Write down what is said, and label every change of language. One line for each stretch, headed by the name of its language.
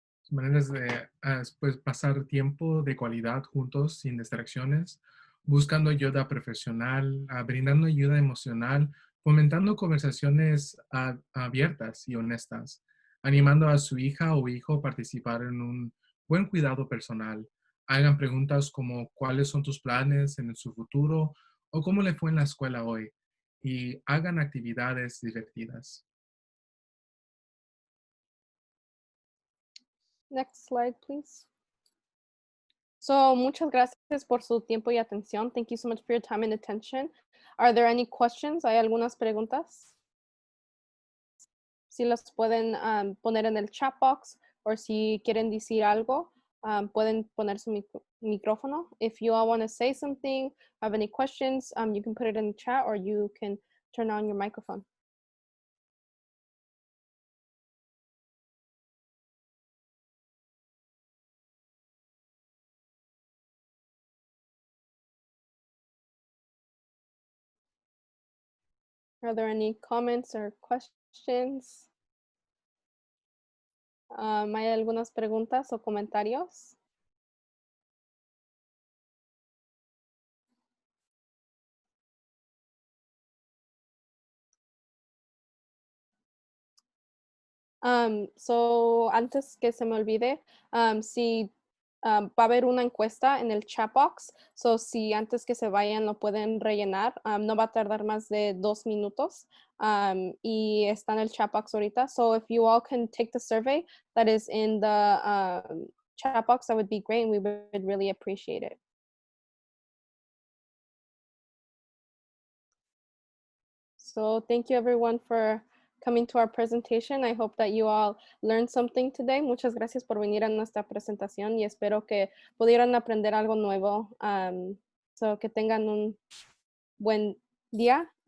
Spanish: Maneras de pues, pasar tiempo de calidad juntos sin distracciones, buscando ayuda profesional, brindando ayuda emocional, fomentando conversaciones abiertas y honestas, animando a su hija o hijo a participar en un buen cuidado personal. Hagan preguntas como cuáles son tus planes en su futuro o cómo le fue en la escuela hoy, y hagan actividades divertidas.
English: Next slide, please.
Spanish: So, muchas gracias por su tiempo y atención.
English: Thank you so much for your time and attention. Are there any questions?
Spanish: ¿Hay algunas preguntas? Si las pueden poner en el chat box, o si quieren decir algo, pueden poner su micrófono.
English: If you all want to say something, have any questions, you can put it in the chat, or you can turn on your microphone. Are there any comments or questions?
Spanish: ¿Hay algunas preguntas o comentarios? So, antes que se me olvide, si va a haber una encuesta en el chat box, so si antes que se vayan lo pueden rellenar, no va a tardar más de 2 minutos, y está en el chat box ahorita.
English: So if you all can take the survey that is in the chat box, that would be great, and we would really appreciate it. So thank you everyone for coming to our presentation. I hope that you all learned something today.
Spanish: Muchas gracias por venir a nuestra presentación y espero que pudieran aprender algo nuevo. So que tengan un buen día.